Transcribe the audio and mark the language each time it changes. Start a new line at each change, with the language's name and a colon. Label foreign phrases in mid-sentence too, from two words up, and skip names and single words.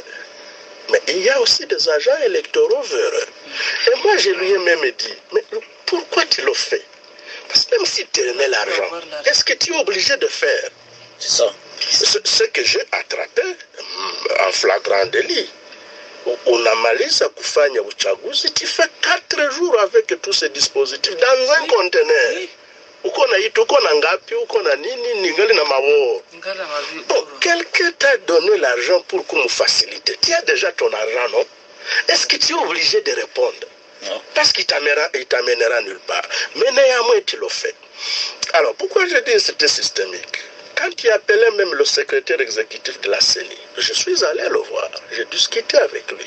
French: Mais il y a aussi des agents électoraux véreux. Et moi, je lui ai même dit, mais pourquoi tu le fais? Parce que même si tu aimais l'argent, est-ce que tu es obligé de faire? C'est ça. Ce que j'ai attrapé en flagrant délit.
Swahili: Unamaliza kufanya uchaguzi,
French: tu fais 4 jours avec tous ces dispositifs dans un conteneur.
Swahili: Uko na itu, uko na ngapi, uko na nini, ningali na mawo.
French: Bon, quelqu'un t'a donné l'argent pour qu'on me facilite. Tu as déjà ton argent, non? Est-ce que tu es obligé de répondre? Non. Parce qu'il t'amènera nulle part. Mais néanmoins, tu le fais. Alors, pourquoi je dis que c'était systémique? Quand tu appelais même le secrétaire exécutif de la CENI, je suis allé le voir, j'ai discuté avec lui.